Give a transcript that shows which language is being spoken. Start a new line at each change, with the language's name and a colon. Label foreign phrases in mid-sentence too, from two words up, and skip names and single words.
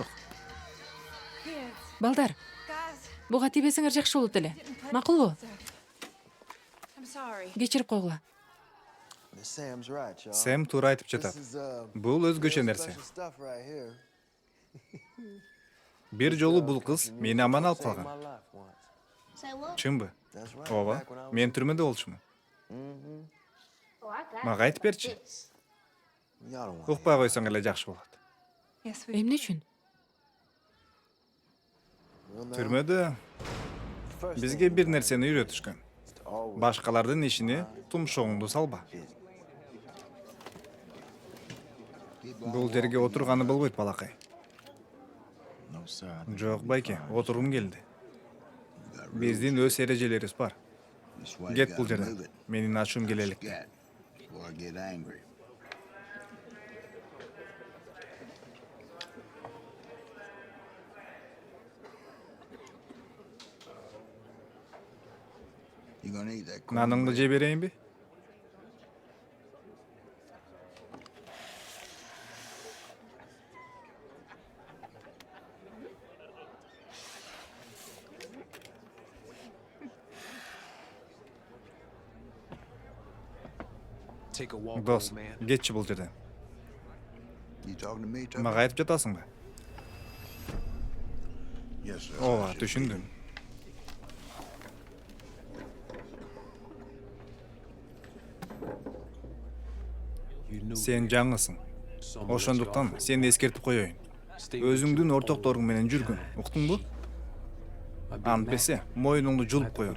Kyrgyz: Балдар, буга тийбесиңер жакшы болот эле. Макулбу? Кечирип койгула.
English: Miss Sam's right, y'all.
Kyrgyz: Сэм туура айтып жатат.
English: This is,
Kyrgyz: Бул өзгөчө нерсе.
English: special stuff right here.
Kyrgyz: Бир жолу бул кыз мени аман алып
English: Saved
Kyrgyz: калган.
English: my life once.
Kyrgyz: Чынбы?
English: That's right.
Kyrgyz: Ооба.
English: Back when I was-
Kyrgyz: Мен түрмөдө болчумун. Мага айтып берчи.
English: Y'all don't want
Kyrgyz: Укпай койсоң эле жакшы болот. Эмне үчүн? Түрмөдө бизге бир нерсени үйрөтүшкөн. Башкалардын ишине тумшогуңду салба. Бул жерге отурганы болбойт, балакай.
English: No, sir. I think
Kyrgyz: Жок, байке, отургум келди.
English: you got
Kyrgyz: Биздин өз эрежелерибиз бар.
English: That's why you
Kyrgyz: Кет
English: gotta
Kyrgyz: бул жерден.
English: move it.
Kyrgyz: Менин ачуум келе элек.
English: Scat, before I get angry. You gonna eat that
Kyrgyz: Наныңды
English: cornbread?
Kyrgyz: же берейинби?
English: Take a walk,
Kyrgyz: Дос,
English: old man.
Kyrgyz: кетчи бул жерден.
English: You talking to me, Tucker?
Kyrgyz: Мага айтып жатасыңбы?
English: Yes, sir.
Kyrgyz: Ооба, түшүндүм.
English: You knew
Kyrgyz: Сен жаңысың.
English: someone was
Kyrgyz: Ошондуктан
English: your
Kyrgyz: сени эскертип коеюн.
English: friend. Stay with
Kyrgyz: Өзүңдүн
English: you.
Kyrgyz: ортокторуң менен жүргүн. Уктуңбу?
English: I'd be
Kyrgyz: Антпесе,
English: mad.
Kyrgyz: моюнуңду
English: I'd
Kyrgyz: жулуп
English: have to
Kyrgyz: коеюн.